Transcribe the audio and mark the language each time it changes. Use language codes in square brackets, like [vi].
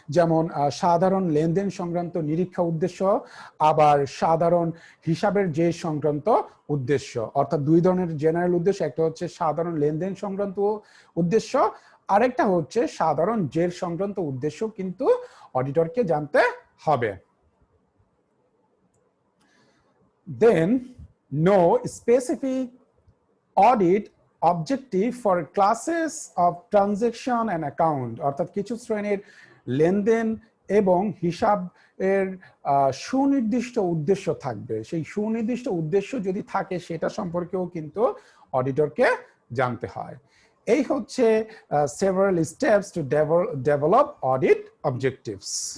[bn] যেমন সাধারণ লেনদেন সংক্রান্ত নিরীক্ষা উদ্দেশ্য, আবার সাধারণ হিসাবের যে সংক্রান্ত উদ্দেশ্য। অর্থাৎ দুই ধরনের জেনারেল উদ্দেশ্য, একটা হচ্ছে সাধারণ লেনদেন সংক্রান্ত উদ্দেশ্য, আরেকটা হচ্ছে সাধারণ জের সংক্রান্ত উদ্দেশ্য কিন্তু অডিটরকে জানতে হবে। [en] Then no specific audit objective for classes of transaction and account, অর্থাৎ কিছু শ্রেণীর লেনদেন এবং হিসাব এর সুনির্দিষ্ট উদ্দেশ্য থাকবে। [bn] সেই সুনির্দিষ্ট উদ্দেশ্য যদি থাকে সেটা সম্পর্কেও কিন্তু অডিটরকে জানতে হয়। [en] এই হচ্ছে several steps to develop audit objectives.